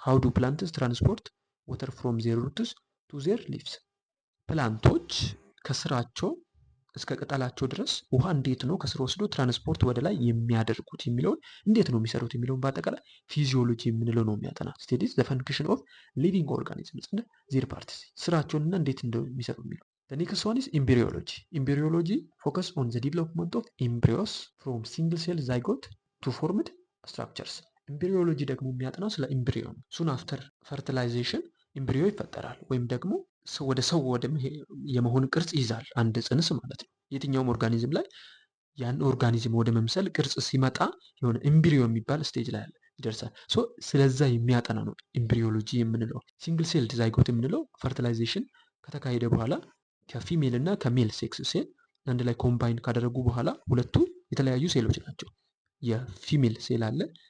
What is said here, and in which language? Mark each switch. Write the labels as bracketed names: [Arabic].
[Amharic] ሃው ዱ ፕላንትስ ትራንስፖርት ወተር ፍሮም ዜር ሩትስ ቱ ዜር ሊቭስ፣ ፕላንቶች ከስራቸው እስከ ቅጠላቸው ድረስ ውሃ እንዴት ነው ከስር ወስዶ ትራንስፖርት ወደ ላይ የሚያደርጉት የሚለውን እንዴት ነው የሚሰሩት የሚለውን በአጠቃላይ ፊዚዮሎጂ የምንለው ነው የሚያጠና። ስቴዲስ ዘ ፈንክሽን ኦፍ ሊቪንግ ኦርጋኒዝምስ እና ዜር ፓርትስ፣ ስራቸውንና እንዴት እንደሚሰሩ የሚለው። [English] The next one is embryology. Embryology focus on the development of embryos from single cell zygote to formed structures. [Amharic] ኤምብሪዮሎጂ ደግሞ የሚያጠናው ስለ ኤምብሪዮ ነው። ሱን አፍተር ፈርቲላይዜሽን ኤምብሪዮ ይፈጠራል ወይም ደግሞ ወደ ሰው ወደ የመሆን ቅርጽ ይይዛል አንድ ጽንስ ማለት ነው። የትኛውም ኦርጋኒዝም ላይ ያን ኦርጋኒዝም ወደ መምሰል ቅርጽ ሲመጣ የሆነ ኤምብሪዮ የሚባል ስቴጅ ላይ ይደርሳል። ሶ ስለዛ የሚያጠና ነው ኤምብሪዮሎጂ የምንለው። ሲንግል ሴል ዛይጎት የምንለው ፈርቲላይዜሽን ከተካሄደ በኋላ ከፊሜል እና ከሜል ሴክስ ሴል አንድ ላይ ኮምባይን ካደረጉ በኋላ ሁለቱ የተለያዩ ሴሎች ናቸው። የፊሜል ሴል አለ፣